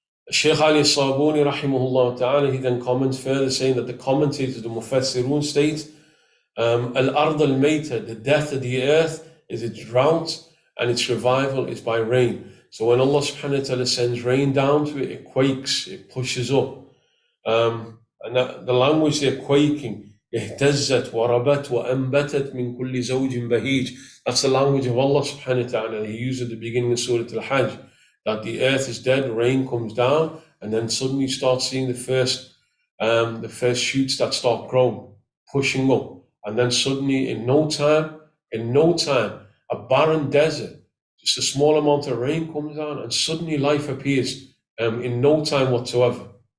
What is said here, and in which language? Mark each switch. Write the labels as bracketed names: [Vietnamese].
[English] Shaykh Ali Sabuni rahimahullah ta'ala, he then comments further saying that the commentators, the Mufassirun state, Al-Ard al-Mayta, the death of the earth is its drought and its revival is by rain. So when Allah subhanahu wa ta'ala sends rain down to it, it quakes, it pushes up. And the language they're quaking, [Arabic] اهتزت وربت وأنبتت من كل زوج بهيج. [English] That's the language of Allah subhanahu wa ta'ala. He used at the beginning of Surah Al-Hajj, that the earth is dead, rain comes down, and then suddenly you start seeing the first shoots that start growing, pushing up. And then suddenly in no time, a barren desert, just a small amount of rain comes down, and suddenly life appears in no time whatsoever.